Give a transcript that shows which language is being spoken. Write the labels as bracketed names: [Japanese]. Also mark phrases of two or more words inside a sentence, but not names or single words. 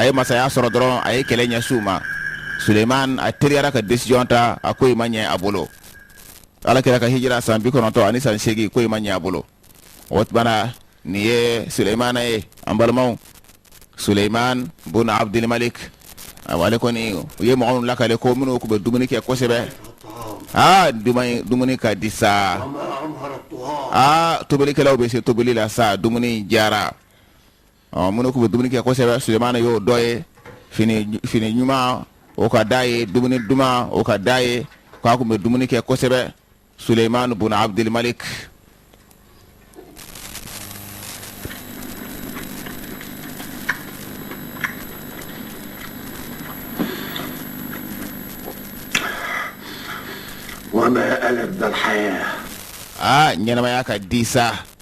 [Bambara] ye masaya sɔrɔ dɔrɔn a ye kɛlɛ ɲɛsiw ma Suleiman a teriyara ka décision ta a ko in ma ɲɛ a bolo ala kɛra ka hijira san 90 ani san 8 ko in ma ɲɛ a bolo o tumana nin ye Suleimana ye an balimaw Suleiman bun Abdul Malik ale kɔni u ye mɔgɔ minnu lakale ko minnu tun bɛ dumuni kɛ kosɛbɛ dumuni ka di sa [Arabic] وما أمهر الطغاة [Bambara] tobilikɛlaw bɛ se tobili la sa dumuni jara minnu tun bɛ dumuni kɛ kosɛbɛ Suleimana y'o dɔ ye fini ɲuman o ka d'a ye dumuni duman o ka d'a ye k'a tun bɛ dumuni kɛ kosɛbɛ Suleiman bun Abdul Malik [Arabic] وما ألذ الحياة [Bambara] ɲɛnamaya ka di sa